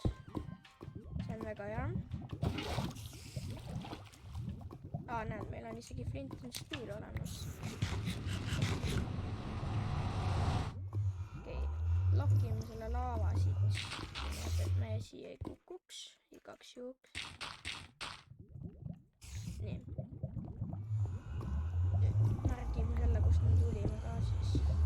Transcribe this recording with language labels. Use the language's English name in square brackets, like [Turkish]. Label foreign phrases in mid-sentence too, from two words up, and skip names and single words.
[Estonian] See on väga hea. Näed, meil on isegi [English] flint and steel [Estonian] olemas. Okei, lokime selle laava siit. Et me siia ei kukuks. Igaks juhuks. Nii. Märgime selle, kust me tulime ka siis.